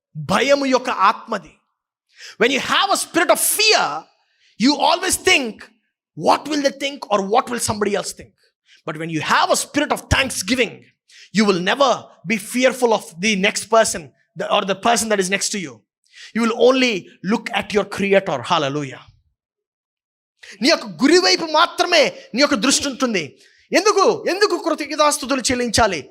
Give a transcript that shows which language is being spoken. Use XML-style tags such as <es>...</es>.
<te>భయము యొక్క ఆత్మది.</te> <en>When you have a spirit of fear, you always think what will they think or what will somebody else think. But when you have a spirit of thanksgiving, you will never be fearful of the next person or the person that is next to you. You will only look at your creator. Hallelujah.</en> <te>నీ యొక్క గురి వైపు మాత్రమే నీ యొక్క దృష్టి ఉంటుంది. ఎందుకు కృతజ్ఞతాస్తుతులు చెల్లించాలి?</te>